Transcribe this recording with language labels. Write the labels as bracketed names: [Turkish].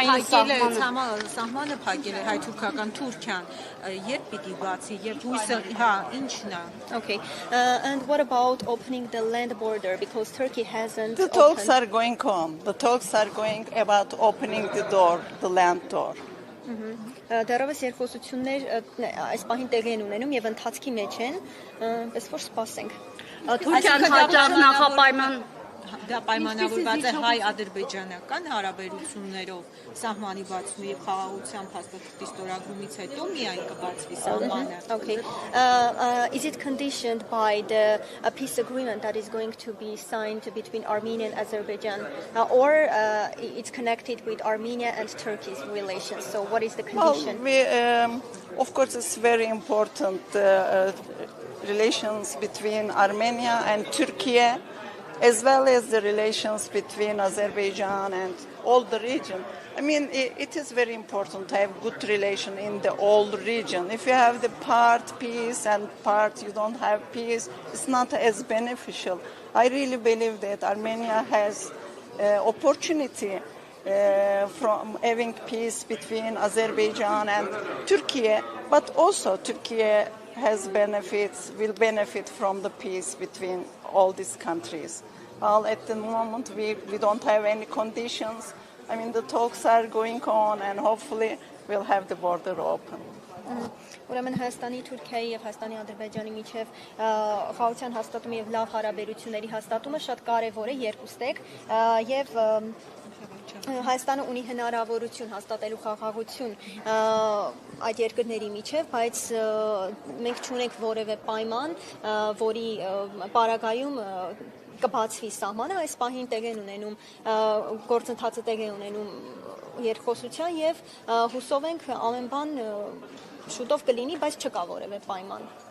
[Armenian] սահմանը փակել է հայ-թուրքական Թուրքիան, երբ պիտի բացի, երբ հույսը, ինչն է. [English] Okay. And what about opening the land border, because Turkey hasn't The talks are going on. The talks are going about opening the door, the land door. [Armenian] Դեռևս երկխոսություններ այս պահին տեղի են ունենում եւ ընթացքի մեջ են, պես որ սպասենք։ Թուրքիան հաճախ նախապայման դա պայմանավորված է հայ-ադրբեջանական հարաբերություններով սահմանի բացումի եւ խաղաղության փաստաթղթի ստորագրումից հետո միայն կբացվի սահմանը. [English] Okay. Is it conditioned by the peace agreement that is going to be signed between Armenia and Azerbaijan, or it's connected with Armenia and Turkey's relations? So what is the condition? Well, of course, it's very important relations between Armenia and Turkey, as well as the relations between Azerbaijan and all the region. I mean, it is very important to have good relation in the whole region. If you have the part peace and part you don't have peace, it's not as beneficial. I really believe that Armenia has opportunity from having peace between Azerbaijan and Turkey, but also Turkey has benefits, will benefit from the peace between all these countries. Well, at the moment, we don't have any conditions. I mean, the talks are going on, and hopefully we'll have the border open. [Armenian] Ուրեմն Հայաստանի, Թուրքիայի եւ Հայաստանի, Ադրբեջանի միջև խաղաղության հաստատումը եւ լավ հարաբերությունների հաստատումը շատ կարեւոր է երկուստեք եւ Հայաստանը ունի հնարավորություն հաստատելու խաղաղություն այդ երկրների միջև, բայց մենք չունենք որևէ պայման, որի պարագայում կբացվի սահմանը, այս պահին տեղ են ունենում գործընթացը տեղ է ունենում երկխոսության եւ հուսով ենք ամեն բան շուտով կլինի, բայց չկա որևէ պայման։